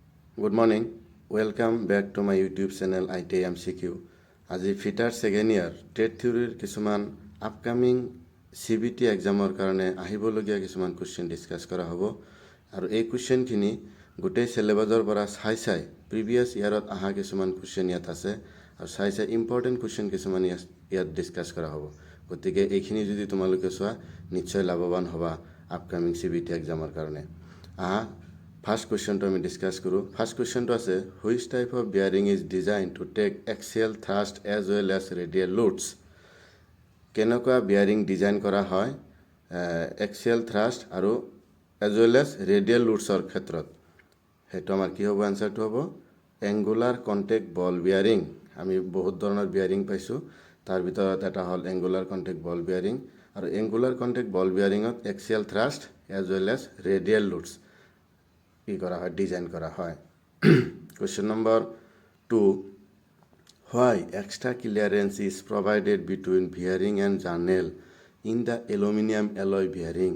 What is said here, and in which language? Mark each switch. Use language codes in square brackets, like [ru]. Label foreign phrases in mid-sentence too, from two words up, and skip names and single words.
[en] Good morning. Welcome back to my YouTube channel itimcq. [as] আজি ফিটাৰ ছেকেণ্ড ইয়াৰ ট্ৰেড থিয়ৰীৰ কিছুমান [en] upcoming CBT exam [as] কাৰণে আহিবলগীয়া কিছুমান কুৱেশ্যন ডিছকাছ কৰা হ'ব আৰু এই কুৱেশ্যনখিনি গোটেই সিলেবাছৰ পৰা চাই [en] previous year [as] অহা কিছুমান কুৱেশ্যন ইয়াত আছে আৰু চাই [en] important question [as] কিছুমান ইয়াত ডিছকাছ কৰা হ'ব। গতিকে এইখিনি যদি তোমালোকে চোৱা নিশ্চয় লাভৱান হ'বা [en] upcoming CBT exam [as] কাৰণে। [en] First question to discuss kuru. First question to ase which type of bearing is designed to take axial thrust as well as radial loads. [as] Kenokwa [en] bearing design [as] কৰা হয় [en] axial thrust [as] aru [en] as well as radial loads [as] ৰ ক্ষেত্ৰত. হেতো আমাৰ কি হ'ব answer টো হ'ব [en] angular contact ball bearing. [as] আমি বহুত ধৰণৰ bearing পাইছোঁ তাৰ ভিতৰত এটা হ'ল [en] angular contact ball bearing [as] aru [en] angular contact ball bearing [as] ot [en] axial thrust as well as radial loads design [as] কৰা হয়. [en] Question number 2. Why extra clearance is provided between bearing and journal in the aluminum alloy bearing?